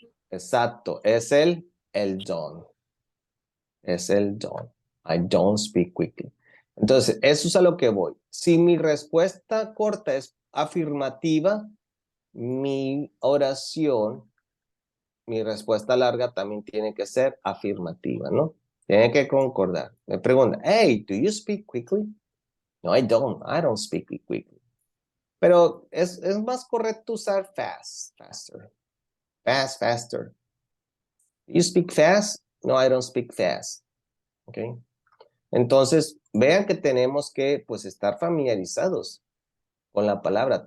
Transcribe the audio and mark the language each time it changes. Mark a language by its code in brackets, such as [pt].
[es] Exacto, es el [en] don't. [es] Es el don't. [en] I don't speak quickly. [es] Entonces, eso es a lo que voy. Si mi respuesta corta es afirmativa, mi oración, mi respuesta larga también tiene que ser afirmativa, ¿no? Tiene que concordar. Me pregunta, [en] hey, do you speak quickly? No, I don't. I don't speak quickly. [es] Pero es más correcto usar faster. [en] Faster. You speak fast? No, I don't speak fast. Okay. [es] Entonces, vean que tenemos que, pues, estar familiarizados con la palabra.